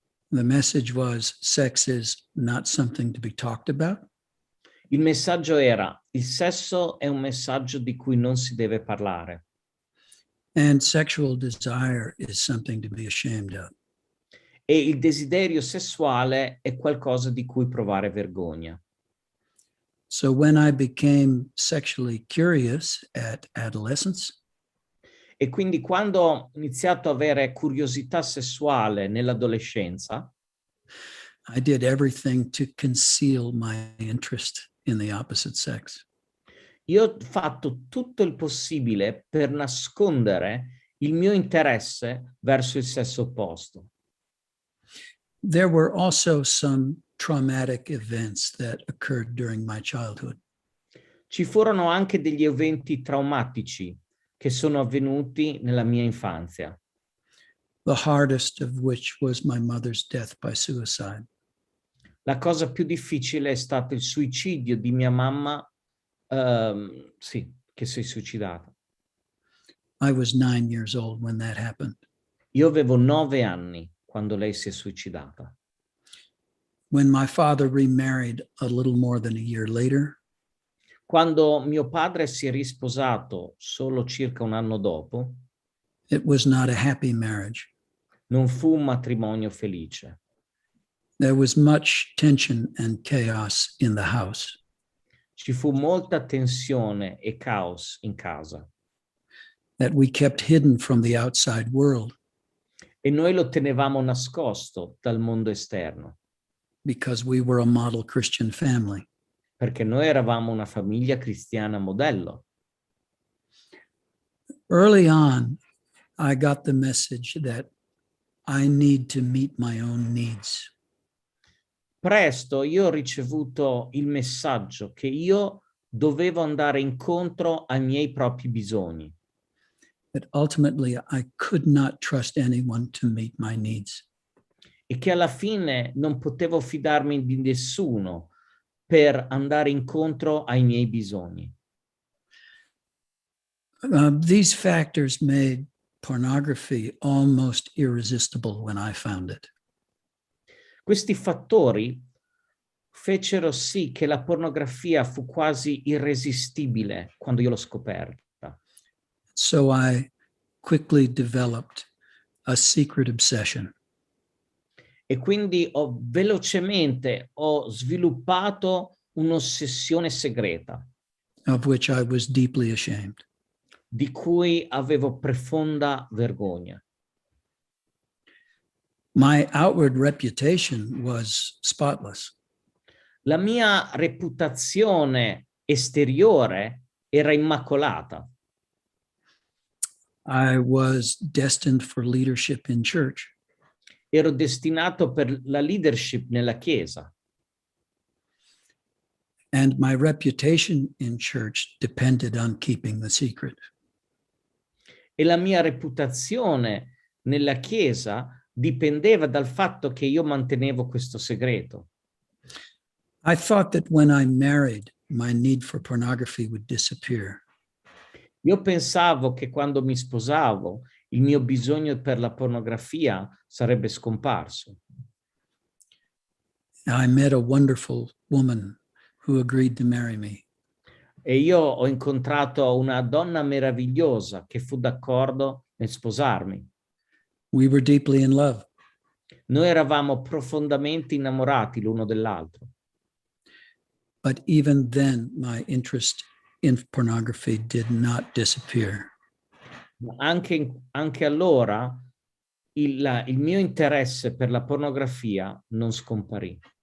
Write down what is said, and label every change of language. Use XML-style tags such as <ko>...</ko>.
<en>The message was sex is not something to be talked about.</en> <it>Il messaggio era: il sesso è un messaggio di cui non si deve parlare.</it> <en>And sexual desire is something to be ashamed of.</en> <it>E il desiderio sessuale è qualcosa di cui provare vergogna.</it> <en>So when I became sexually curious at adolescence,</en> <it>e quindi quando ho iniziato a avere curiosità sessuale nell'adolescenza,</it> <en>I did everything to conceal my interest in the opposite sex.</en> <it>Io ho fatto tutto il possibile per nascondere il mio interesse verso il sesso opposto.</it> <en>There were also some traumatic events that occurred during my childhood.</en> <it>Ci furono anche degli eventi traumatici che sono avvenuti nella mia infanzia.</it> <en>The hardest of which was my mother's death by suicide.</en> <it>La cosa più difficile è stato il suicidio di mia mamma, che si è suicidata.</it> <en>I was 9 years old when that happened.</en> <it>Io avevo 9 anni quando lei si è suicidata.</it> <en>When my father remarried a little more than a year later,</en> <it>quando mio padre si è risposato solo circa un anno dopo,</it> <en>it was not a happy marriage.</en> <it>Non fu un matrimonio felice.</it> <en>There was much tension and chaos in the house.</en> <it>Ci fu molta tensione e caos in casa.</it> <en>That we kept hidden from the outside world.</en> <it>e noi lo tenevamo nascosto dal mondo esterno,</it> <en>because we were a model Christian family.</en> <it>perché noi eravamo una famiglia cristiana modello.</it> <en>Early on, I got the message that I need to meet my own needs.</en> <it>Presto io ho ricevuto il messaggio che io dovevo andare incontro ai miei propri bisogni</it> <en>That ultimately I could not trust anyone to meet my needs.</en> <it>e che alla fine non potevo fidarmi di nessuno per andare incontro ai miei bisogni.</it> <en>These factors made pornography almost irresistible when I found it.</en> <it>Questi fattori fecero sì che la pornografia fu quasi irresistibile quando io l'ho scoperta.</it> <en>So I quickly developed a secret obsession.</en> <it>E quindi velocemente ho sviluppato un'ossessione segreta</it> <en>Of which I was deeply ashamed.</en> <it>di cui avevo profonda vergogna.</it> <en>My outward reputation was spotless.</en> <it>La mia reputazione esteriore era immacolata.</it> <en>I was destined for leadership in church.</en> <it>Ero destinato per la leadership nella Chiesa.</it> <en>And my reputation in church depended on keeping the secret.</en> <it>E la mia reputazione nella Chiesa dipendeva dal fatto che io mantenevo questo segreto.</it> <en>I thought that when I married, my need for pornography would disappear.</en> <it>Io pensavo che quando mi sposavo il mio bisogno per la pornografia sarebbe scomparso.</it> <en>I met a wonderful woman who agreed to marry me.</en> <it>E io ho incontrato una donna meravigliosa che fu d'accordo nel sposarmi.</it> <en>We were deeply in love.</en> <it>Noi eravamo profondamente innamorati l'uno dell'altro.</it> <en>But even then, my interest in pornography did not disappear.</en> <it>Anche allora il mio interesse per la pornografia non scomparì.</it>